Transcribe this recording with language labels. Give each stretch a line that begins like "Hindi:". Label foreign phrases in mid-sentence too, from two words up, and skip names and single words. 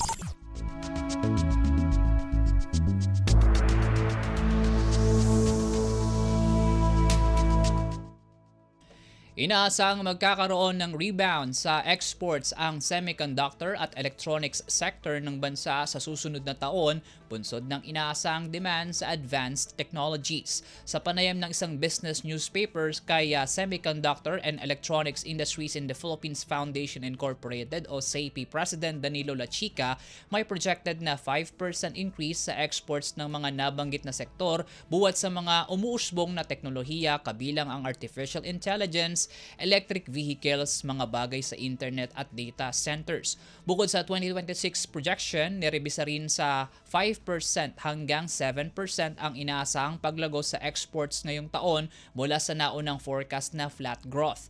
Filipino: Inaasang magkakaroon ng rebound sa exports ang semiconductor at electronics sector ng bansa sa susunod na taon, bunsod ng inaasang demand sa
English: advanced technologies.
Filipino: Sa panayam ng isang
English: business newspapers
Filipino: kay Semiconductor and Electronics Industries in the Philippines Foundation Incorporated o SAIPI President Danilo Lachica, may projected na 5% increase sa exports ng mga nabanggit na sektor buwat sa mga umuusbong na teknolohiya kabilang ang
English: artificial intelligence, electric vehicles,
Filipino: mga bagay sa internet at
English: data centers.
Filipino: Bukod sa 2026 projection, nirebisa rin sa 5% hanggang 7% ang inaasahang paglago sa exports ngayong taon mula sa naunang forecast na
English: flat growth.